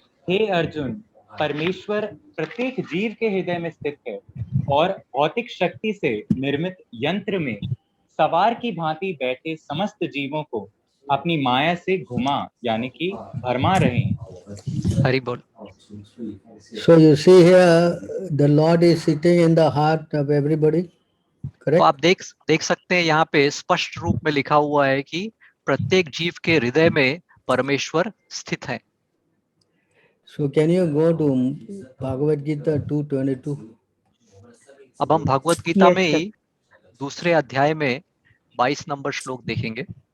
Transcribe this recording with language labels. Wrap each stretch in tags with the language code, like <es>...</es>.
<hi>हे अर्जुन, परमेश्वर प्रत्येक जीव के हृदय में स्थित है और भौतिक शक्ति से निर्मित यंत्र में सवार की भांति बैठे समस्त जीवों को अपनी माया से घुमा यानी कि भरमा रहे हैं। हरि बोल।</hi> <en>So you see here the Lord is sitting in the heart of everybody.</en> <hi>तो</hi> <en>Correct?</en> <hi>आप देख सकते हैं यहाँ पे स्पष्ट रूप में लिखा हुआ है कि प्रत्येक जीव के हृदय में परमेश्वर स्थित है।</hi> <en>So can you go to Bhagavad Gita 2:22?</en> <hi>अब हम भगवत गीता</hi> <en>Yes,</en> <hi>में</hi> <en>sir.</en> <hi>ही दूसरे अध्याय में 22 नंबर श्लोक देखेंगे।</hi>